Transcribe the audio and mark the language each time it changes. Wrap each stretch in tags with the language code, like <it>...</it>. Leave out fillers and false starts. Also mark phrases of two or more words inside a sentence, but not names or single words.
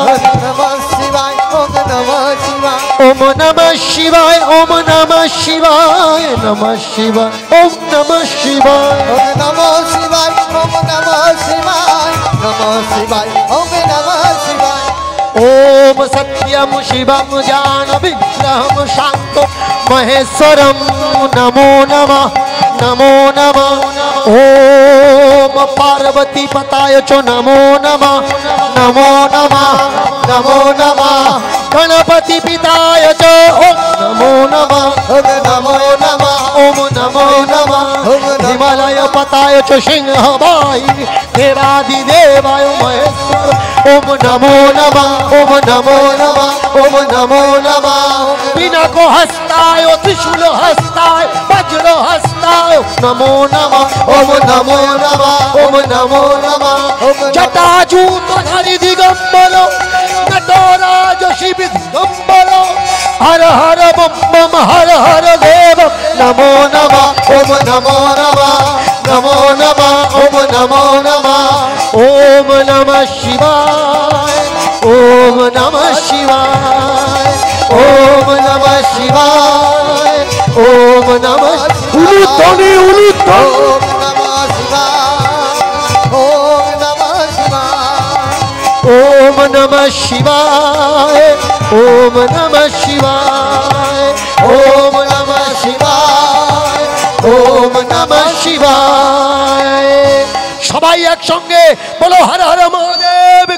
<sa>হরি নমঃ শিবায়, ওম নমঃ শিবায়, ওম নমঃ শিবায়, ওম নমঃ শিবায়, নমঃ শিবায়, ওম নমঃ শিবায়, ওম নমঃ শিবায়, ওম নমঃ শিবায়, নমঃ শিবায়, ওম নমঃ শিবায়। ওম সত্যম শিবম জ্ঞান বিগ্রহম শান্ত মহেশ্বরম নমো নমঃ, নমো নমঃ। ওম পার্বতী পতায় চ নমো নমঃ, নমো নমঃ, নমো নমঃ। গণপতি পিতায় চ ওম নমো নমঃ, ওম নমো নমঃ, ওম নমো নমঃ। হিমালয় পতায় চ সিংহবাই দেবাদিদেবায় মহেশ্বর ওম নমো নমঃ, ওম নমো নমঃ, ওম নমো নমঃ। পিনাক হস্তায় ত্রিশূল হস্তায় বজ্র হস্তায় নমো নমঃ, ওম নমো নমঃ, ওম নমো নমঃ। জটাজূতধারী দিগম্বর নটরাজ শিব দিগম্বর হর হর বম বম হর হর দেব নমো নমঃ, ওম নমো নমঃ, নমো নমঃ, ওম নমো নমঃ। ওম নমঃ শিবায়, ওম নমঃ শিবায়, ওম নমঃ শিবায়, ওম নমঃ। উলুধ্বনি উলুধ্বনি। ওম নমঃ শিবায়, ওম নমঃ শিবায়, ওম নমঃ শিবায়, ওম নমঃ শিবায়, ওম নমঃ শিবায়, ওম নমঃ শিবায়।</sa> <bn>সবাই একসঙ্গে বলো</bn> <sa>হর হর মহাদেব।</sa>